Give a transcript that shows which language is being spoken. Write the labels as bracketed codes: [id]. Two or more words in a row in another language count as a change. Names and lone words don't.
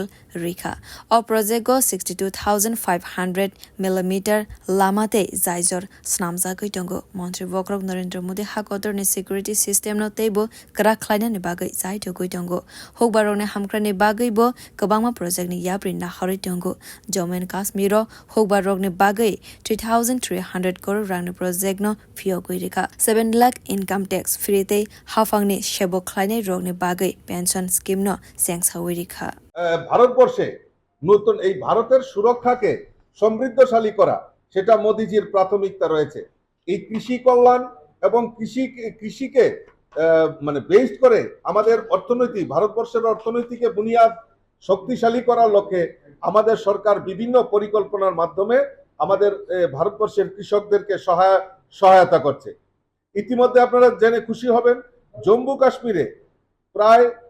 [trp] rikha o project go 62,500 millimeter lamate zaijor snamjagoi tongo Montri bokhorok Narendra Modi Hakotor ni [en] security system [trp] no teibo krak khlaina ni bagai jaitogoi tongo hokbarok ni hamkrani bagai bo kabangma project ni yapri na hori tongo Jammu and Kashmir ro hokbarok ni bagai 3,300 crore rangni project no fiogoi rikha 7 lakh [en] income tax free [trp] te hafangni shebo khlainai rogni bagai [en] pension scheme [trp] no sengsawi rikha [bn] ভারতবর্ষে নতুন এই ভারতের সুরক্ষাকে সমৃদ্ধশালী করা সেটা মোদিজির প্রাথমিকতা রয়েছে এই কৃষি কল্যাণ এবং কৃষিকে মানে বেসড করে আমাদের অর্থনীতি ভারতবর্ষের অর্থনীতিকে বুনিয়াদ শক্তিশালী করার লক্ষ্যে আমাদের সরকার বিভিন্ন পরিকল্পনার মাধ্যমে আমাদের ভারতবর্ষের কৃষকদেরকে সহায়তা করছে ইতিমধ্যে আপনারা জেনে খুশি হবেন জম্মু কাশ্মীরে প্রায়